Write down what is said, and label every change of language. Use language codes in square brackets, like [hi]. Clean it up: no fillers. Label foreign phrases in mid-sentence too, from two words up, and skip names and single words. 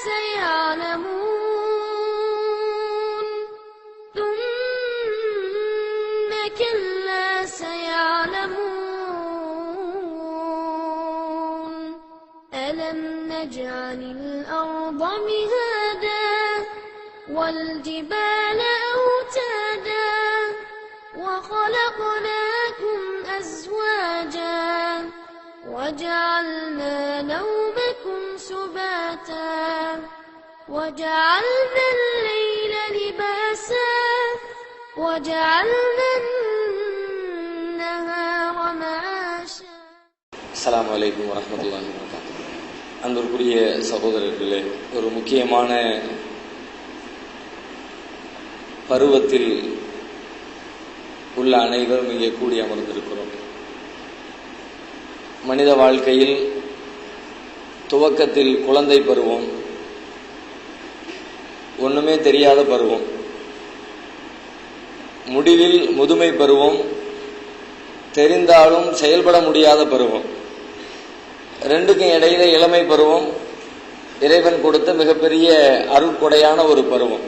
[ar] سيعلمون ثم كلا سيعلمون ألم نجعل الأرض مهادا والجبال أوتادا وخلقناكم أزواجا وجعلنا نومكم سباتا وجعلنا الليل لباسا وجعلنا النهار معاشا. السلام عليكم ورحمة الله وبركاته. [ta] அன்பிற்குரிய சகோதரர்களே, ஒரு முக்கியமான பருவத்தில் உள்ள அனைவரும் இங்கே கூடி அமர்ந்திருக்கிறோம். மனித வாழ்க்கையில் துவக்கத்தில் குழந்தை பருவம், ஒண்ணுமே தெரியாத பருவம், முடிவில் முதுமை பருவம், தெரிந்தாலும் செயல்பட முடியாத பருவம், ரெண்டுக்கும் இடையில இளமை பருவம், இறைவன் கொடுத்த மிகப்பெரிய அருட்கொடையான ஒரு பருவம்.